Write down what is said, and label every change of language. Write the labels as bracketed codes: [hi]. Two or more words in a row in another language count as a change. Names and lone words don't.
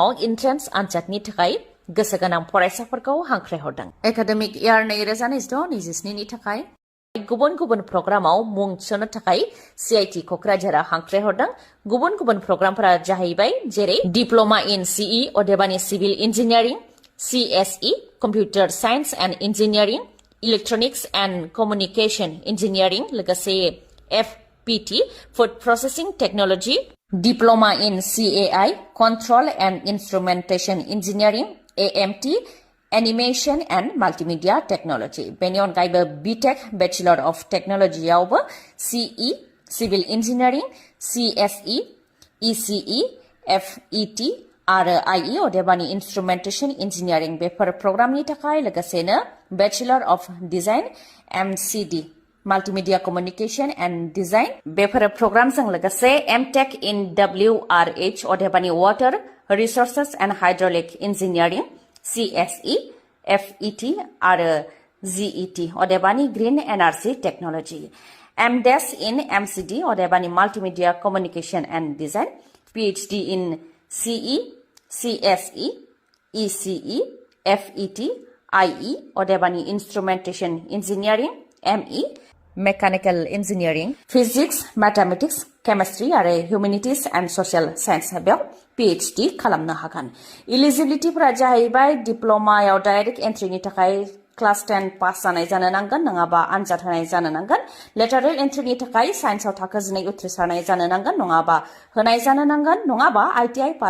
[brx] एन्ट्रेन्स आनजादनि थाखाय गोसो गोनां फरायसाफोरखौ हांख्रायहरदों [en] academic year [brx] 2026-27 नि थाखाय गुबुन गुबुन प्रग्रामाव मुं थिसननो थाखाय सीआईटी क'क्राझारआ हांख्रायहरदों गुबुन गुबुन प्रग्रामफोरा जाहैबाय जेरै [en] diploma in CE [brx] अदेबानि [en] civil engineering CSE computer science and engineering electronics and communication engineering [brx] लोगोसे [en] FPT food processing technology diploma in CAI control and instrumentation engineering AMT Animation and Multimedia Technology. [brx] बेनि अनगायैबो [en] BTech Bachelor of Technology आवबो CE Civil Engineering, CSE, ECE, FET आरो IE अदेबानि Instrumentation Engineering [brx] बेफोर प्रग्रामनि थाखाय लोगोसेनो [en] Bachelor of Design MCD Multimedia Communication and Design [brx] बेफोर प्रग्रामजों लोगोसे [en] MTech in WRH अदेबानि Water Resources and Hydraulic Engineering CSE, FET आरो GET अदेबानि Green Energy Technology MDes in MCD अदेबानि Multimedia Communication and Design PhD in CE, CSE, ECE, FET, IE [brx] अदेबानि [en] Instrumentation Engineering ME Mechanical Engineering Physics, Mathematics, Chemistry [brx] आरो [en] Humanities and Social Science [brx] बेयाव PhD खालामनो हागोन Eligibilityफोरा जाहैबाय डिप्ल'मायाव डाइरेक्ट एन्ट्रिनि थाखाय [en] class 10 pass [brx] जानाय जानो नांगोन नङाबा आनजाद होनाय जानो नांगोन लेटारेल एन्ट्रिनि थाखाय साइन्सआव थाखो 9 उथ्रिसारनाय जानो नांगोन नङाबा होनाय जानो नांगोन नङाबा [en] ITI pass